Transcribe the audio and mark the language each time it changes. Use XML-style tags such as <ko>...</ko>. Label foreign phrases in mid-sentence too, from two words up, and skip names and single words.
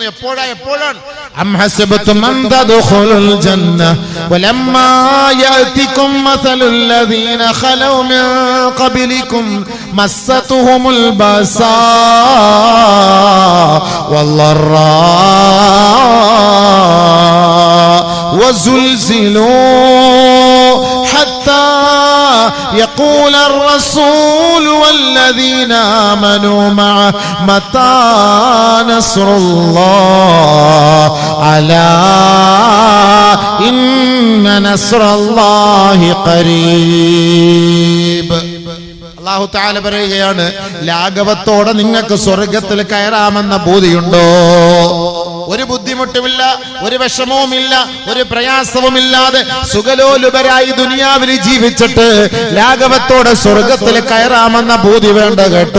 <ml>എപ്പോഴാണ്</ml> <ar>أم حسبتم أن تدخلوا الجنة ولما يأتكم مثل الذين خلوا من قبلكم مستهم البأساء വല്ലറാ وزلزلوا حتى يقول الرسول والذين آمنوا معه متى نصر الله ألا إن نصر الله قريب. الله تعالى</ar> <ml>പറയുകയാണ്, ലാഘവത്തോടെ നിങ്ങൾക്ക് സ്വർഗത്തിൽ കയറാമെന്ന ബോധ്യമുണ്ടോ? ഒരു ബുദ്ധിമുട്ടുമില്ല, ഒരു വിഷമവുമില്ല, ഒരു പ്രയാസവുമില്ലാതെ സുഖലോലുപരായി ദുനിയാവിൽ ജീവിച്ചിട്ട് ലാഘവത്തോടെ സ്വർഗത്തിൽ കയറാമെന്ന ബോധ്യം വേണ്ട കേട്ടോ.</ml>